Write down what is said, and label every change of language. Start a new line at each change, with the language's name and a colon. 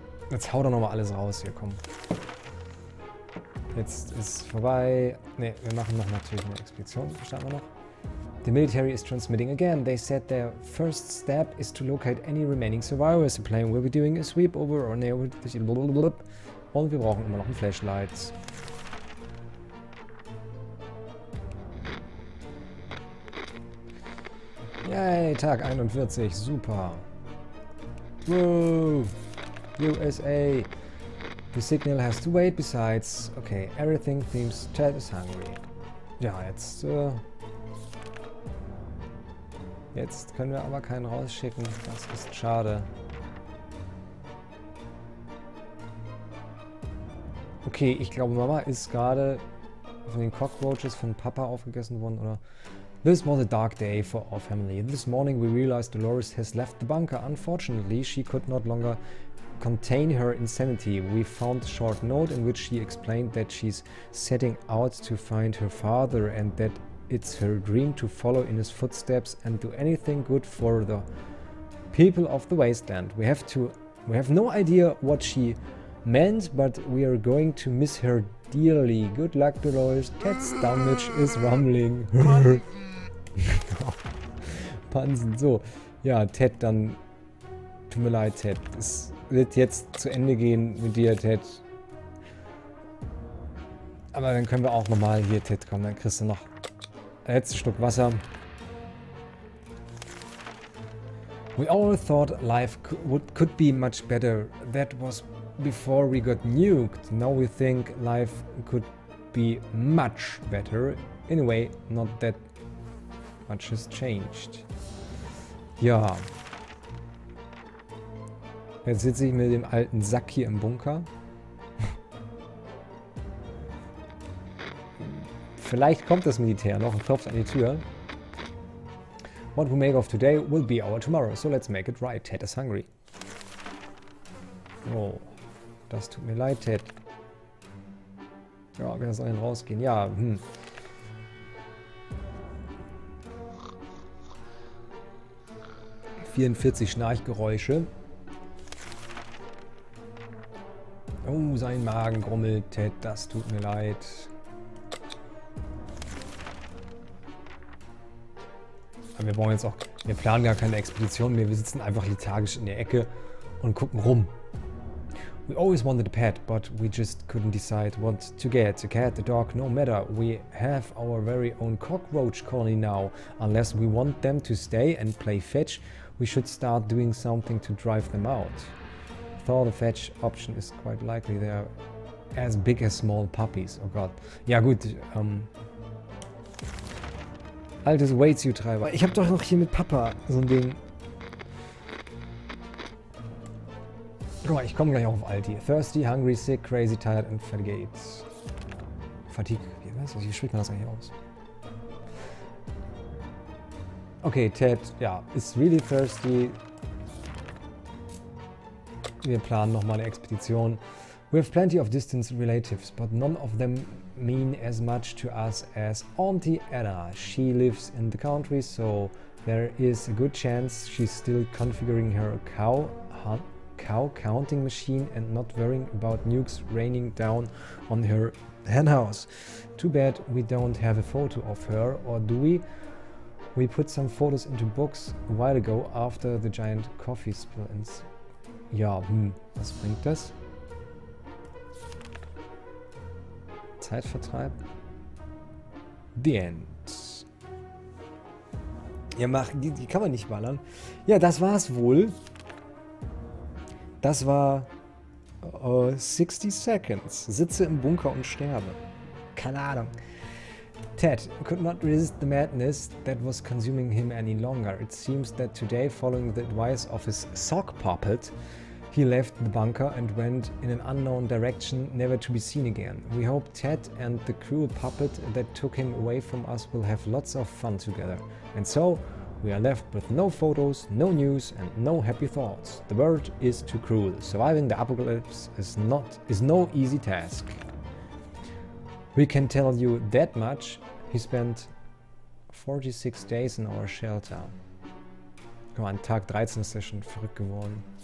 German: Jetzt hau doch nochmal alles raus hier, komm. Jetzt ist vorbei. Ne, wir machen noch natürlich eine Expedition. Starten wir noch.
English: The military is transmitting again. They said their first step is to locate any remaining survivors. The plane will be doing a sweep over or near.
German: Und wir brauchen immer noch ein Flashlight. Yay, Tag 41, super. Whoa, USA.
English: The signal has to wait besides. Okay, everything seems Ted is hungry.
German: Ja, jetzt können wir aber keinen rausschicken. Das ist schade. Okay, ich glaube, Mama ist gerade von den Cockroaches von Papa aufgegessen worden, oder?
English: This was a dark day for our family. This morning we realized Dolores has left the bunker. Unfortunately, she could not longer contain her insanity. We found a short note in which she explained that she's setting out to find her father and that it's her dream to follow in his footsteps and do anything good for the people of the wasteland. We have no idea what she meant, but we are going to miss her dearly. Good luck, Dolores. Ted's stomach is rumbling.
German: Schimpansen. So, ja, Ted, dann tut mir leid, Ted. Es wird jetzt zu Ende gehen mit dir, Ted. Aber dann können wir auch nochmal hier, Ted, komm, dann kriegst du noch einen letzten Schluck Wasser.
English: We all thought life could be much better. That was before we got nuked. Now we think life could be much better. Anyway, not that much has changed.
German: Ja. Jetzt sitze ich mit dem alten Sack hier im Bunker. Vielleicht kommt das Militär noch und klopft an die Tür.
English: What we make of today will be our tomorrow, so let's make it right. Ted is hungry.
German: Oh, das tut mir leid, Ted. Ja, wir sollen rausgehen. Ja, 44 Schnarchgeräusche. Oh, sein Magen grummelt, Ted, das tut mir leid. Aber wir brauchen jetzt auch, wir planen gar keine Expedition mehr, wir sitzen einfach lethargisch in der Ecke und gucken rum.
English: We always wanted a pet, but we just couldn't decide what to get. A cat, a dog, no matter. We have our very own cockroach colony now. Unless we want them to stay and play fetch, we should start doing something to drive them out. Though the fetch option is quite likely they are as big as small puppies.
German: Oh Gott. Ja gut, altes Weights-U-Treiber. Ich habe doch noch hier mit Papa so ein Ding. Guck mal, ich komme gleich auf Alti.
English: Thirsty, hungry, sick, crazy, tired and fatigued. Fatigue.
German: Wie spricht man das eigentlich aus?
English: Okay, Ted, ja, is really thirsty.
German: Wir planen nochmal eine Expedition.
English: We have plenty of distant relatives, but none of them mean as much to us as Auntie Anna. She lives in the country, so there is a good chance she's still configuring her cow counting machine and not worrying about nukes raining down on her hen house. Too bad we don't have a photo of her, or do we? We put some photos into books a while ago after the giant coffee spill.
German: Ja, was bringt das?
English: Zeitvertreib. The End.
German: Ja, die kann man nicht ballern. Ja, das war's wohl. Das war 60 Seconds. Sitze im Bunker und sterbe. Keine Ahnung.
English: Ted could not resist the madness that was consuming him any longer. It seems that today, following the advice of his sock puppet, he left the bunker and went in an unknown direction, never to be seen again. We hope Ted and the cruel puppet that took him away from us will have lots of fun together. And so, we are left with no photos, no news and no happy thoughts. The world is too cruel. Surviving the apocalypse is no easy task. We can tell you that much. He spent 46 days in our shelter.
German: Guck mal, an Tag 13 ist er schon verrückt geworden.